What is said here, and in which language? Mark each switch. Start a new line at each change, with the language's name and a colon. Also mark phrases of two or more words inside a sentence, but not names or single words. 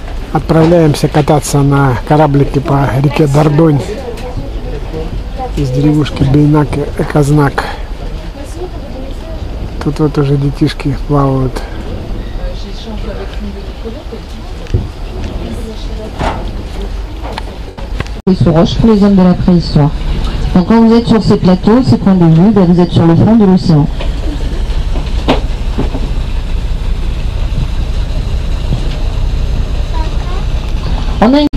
Russian: Отправляемся кататься на кораблике по реке Дордонь из деревушки Бейнак и Казнак. Тут вот уже детишки плавают.
French: Sous roche pour les hommes de la préhistoire. Donc quand vous êtes sur ces plateaux, ces points de vue, vous êtes sur le fond de l'océan. On a une...